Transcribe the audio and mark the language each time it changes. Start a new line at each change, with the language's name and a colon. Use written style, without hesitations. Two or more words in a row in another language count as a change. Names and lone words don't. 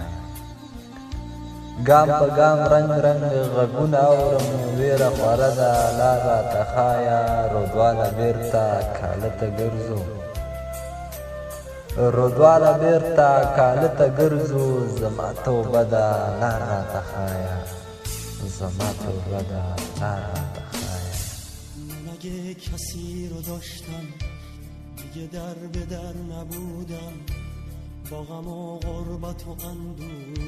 Pashto: ګام په ګام رنګ رنګ غږونه اورم، ویره خوره ده لار راته ښایه. رودواله بېرته کاله ته ګرځو، رودواله بېرته کاله ته ګرځو، زما توبه ده لار راته ښایه، زما توبه ده لار راته ښایه.
Persian: من اگه کسی رو داشتم دیگه در به در نبودم، با غم و غربت و اندوه